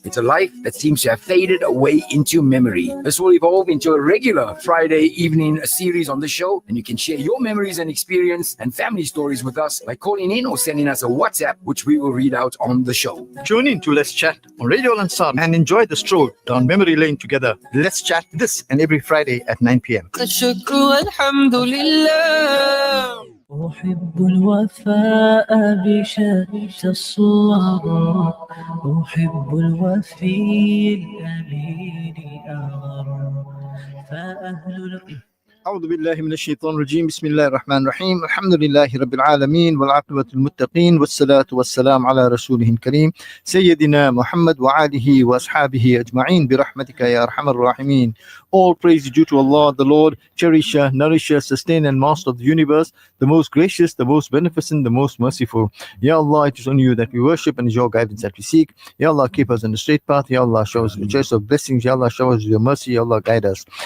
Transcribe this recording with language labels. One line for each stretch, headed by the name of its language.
English: It's a life that seems to have faded away into memory. This will evolve into a regular Friday evening series on the show, and you can share your memories and experience and family stories with us by calling in or sending us a WhatsApp, which we will read out on the show. Tune in to Let's Chat on Radio Lansar and enjoy the stroll down memory lane together. Let's Chat this and every Friday at 9 p.m.
Arabic: الشكر والحمد لله. أحب الوفاء بشتى الصور أحب الوفي الأمين أغر فأهل أعوذ بالله من الشيطان الرجيم بسم الله الرحمن الرحيم الحمد لله رب العالمين والعاقبة للمتقين والصلاة والسلام على رسوله الكريم سيدنا محمد وآله وأصحابه أجمعين برحمتك يا أرحم الراحمين.
English: All praise is due to Allah, the Lord, cherisher, nourisher, sustainer and master of the universe, the most gracious, the most beneficent, the most merciful. Ya Allah, it is only you that we worship and it is your guidance that we seek. Ya Allah, keep us on the straight path. Ya Allah, show us the choice of blessings. Ya Allah, show us your mercy. Ya Allah, guide us.